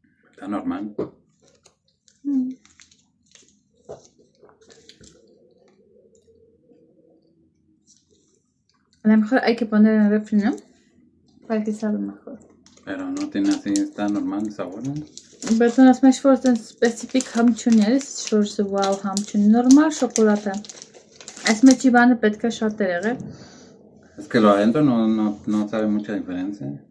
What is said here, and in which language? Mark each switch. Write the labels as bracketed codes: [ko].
[es] Está normal. A lo mejor hay que poner en el refri, ¿no? Para que sabe mejor. Pero no tiene así, está normal el sabor, ¿no? [hy] Բայց ասում ես որ այդպես սպეციფიկ համ չունի, էլի, շորսը վաու համ չունի, նորմալ շոկոլադ է։ Այս մեջի բանը պետք է շատ է եղել։ [es] Es que lo adentro no sabe mucha diferencia.